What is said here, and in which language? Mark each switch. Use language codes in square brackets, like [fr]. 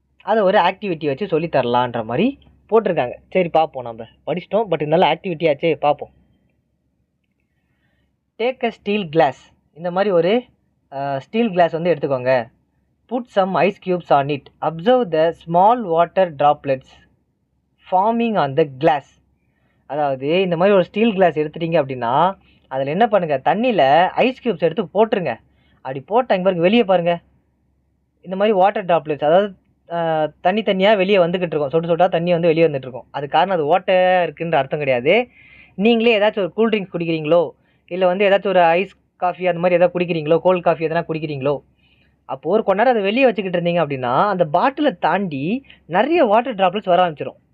[ta] அதை ஒரு ஆக்டிவிட்டி வச்சு சொல்லித்தரலான்ற மாதிரி போட்டிருக்காங்க. சரி பார்ப்போம், நம்ம படிச்சிட்டோம், பட் இருந்தாலும் ஆக்டிவிட்டி ஆச்சே, பார்ப்போம். [en] Take a steel glass. [ta] இந்த மாதிரி ஒரு ஸ்டீல் கிளாஸ் வந்து எடுத்துக்கோங்க. [en] Put some ice cubes on it. Observe the small water droplets forming on the glass. [ta] அதாவது இந்த மாதிரி ஒரு ஸ்டீல் கிளாஸ் எடுத்துட்டீங்க அப்படின்னா அதில் என்ன பண்ணுங்கள், தண்ணியில் ஐஸ் க்யூப்ஸ் எடுத்து போட்டுருங்க. அப்படி போட்டாங்க பாருங்க, வெளியே பாருங்கள், இந்த மாதிரி வாட்டர் ட்ராப்லெட்ஸ், அதாவது தண்ணியாக வெளியே வந்துக்கிட்டு இருக்கும், சொட்டாக தண்ணி வந்து வெளியே வந்துட்டுருக்கும். அது காரணம் அது வாட்டர் இருக்குன்ற அர்த்தம் கிடையாது. நீங்களே ஏதாச்சும் ஒரு கூல்ட்ரிங்க்ஸ் குடிக்கிறீங்களோ, இல்லை வந்து ஏதாச்சும் ஒரு ஐஸ் காஃபி அந்த மாதிரி எதாவது குடிக்கிறீங்களோ, கோல்ட் காஃபி எதனா குடிக்கிறீங்களோ, அப்போது ஒரு கொஞ்ச நேரம் அதை வெளியே வச்சுக்கிட்டு இருந்தீங்க அப்படின்னா அந்த பாட்டிலை தாண்டி நிறைய வாட்டர் ட்ராப்லெட்ஸ் வர ஆரம்பிச்சிடும்.